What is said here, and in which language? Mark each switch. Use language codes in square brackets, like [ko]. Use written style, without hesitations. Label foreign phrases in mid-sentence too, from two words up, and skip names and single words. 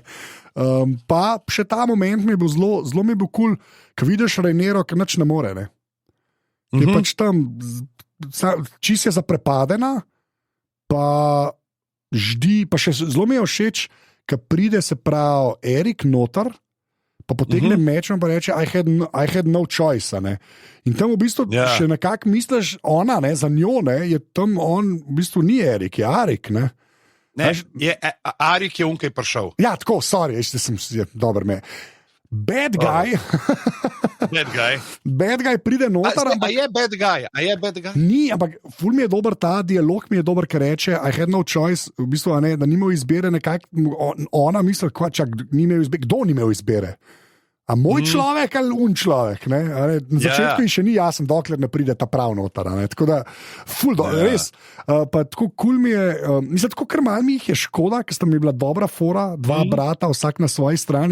[sl] Pa še ta moment mi je bil zelo mi je bil kul, ko vidiš Rhaenyro, ki nič ne more. Ne? Je pač tam, čist je zaprepadena, pa ždi, pa še zelo mi je všeč, ko pride se pravi Erik noter, pa potegne mečem in reče: [en] I had no choice. [sl] In tam v bistvu še nekako misliš, ona, ne, za njo, ne, je tam on, v bistvu ni Erik, je Arik. Ne? Arik je unkaj prišel. Ja, tako, sorry, sem dober me. [en] Bad guy. Bad guy [sl] pride noter. A je [en] bad guy? [sl] Ni, ampak ful mi je dober ta dialog, mi je dober, ker reče: [en] I had no choice, [sl] v bistvu, ne, da ni imel izbire, nekako ona misli, kdo ni imel izbire. A moj človek ali človek? Ne? Na začetku še ni jasen, dokler ne pride ta prav noter. Tako da, res. Pa tako kul mi je, mislim, tako kar malo mi jih je škoda, ker sta mi bila dobra fora, dva brata, vsak na svoji strani.